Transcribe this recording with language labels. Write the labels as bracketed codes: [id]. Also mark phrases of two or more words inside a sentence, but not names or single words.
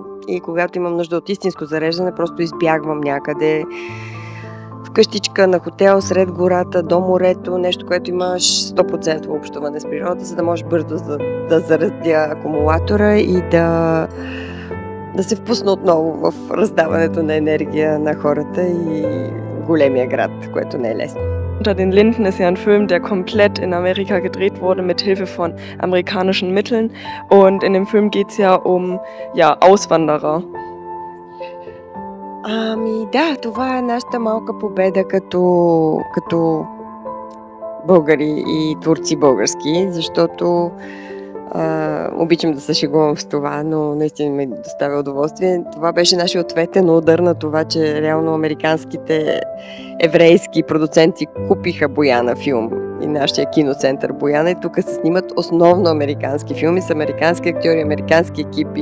[bg] И когато имам нужда от истинско зареждане, просто избягвам някъде в къщичка, на хотел, сред гората, до морето, нещо, което имаш 100% общуване с природата, за да можеш бързо да заредя акумулатора и да се впусна отново в раздаването на енергия на хората и големия град, което не е лесно. [de] Unter den Linden ist ja ein Film, der komplett in Amerika gedreht wurde mit Hilfe von amerikanischen Mitteln. Und in dem Film geht es ja um Auswanderer. [bg] Да, това е нашата малка победа като българи и творци български, защото обичам да се шегувам с това, но наистина ми доставя удоволствие. Това беше нашия ответен удар на това, че реално американските еврейски продуценти купиха Бояна филм и нашия киноцентър Бояна, и тук се снимат основно американски филми с американски актьори, американски екипи.